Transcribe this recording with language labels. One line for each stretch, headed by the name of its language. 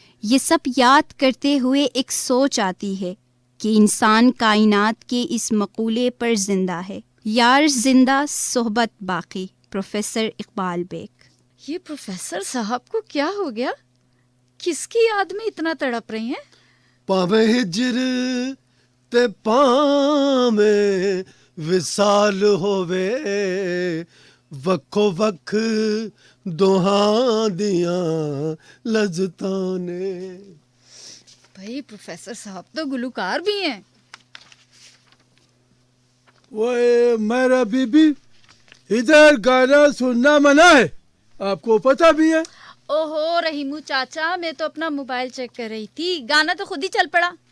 Urdu: یہ سب یاد کرتے ہوئے ایک سوچ آتی ہے کہ انسان کائنات کے اس مقولے پر زندہ ہے، یار زندہ صحبت باقی، پروفیسر اقبال بیگ۔ یہ پروفیسر صاحب کو کیا ہو گیا؟ کس کی یاد میں اتنا تڑپ رہی ہیں؟
Punjabi: پاویں ہجر تے پاویں وصال ہووے، وکھو وکھ دوہاں دیاں لذتاں نے۔
Urdu: بھائی پروفیسر صاحب تو گلوکار بھی ہیں۔ وہ میرا بی بی ادھر گانا سننا منع ہے، آپ کو پتہ بھی ہے؟ اوہو رحیمو چاچا، میں تو اپنا موبائل چیک کر رہی تھی، گانا تو خود ہی چل پڑا۔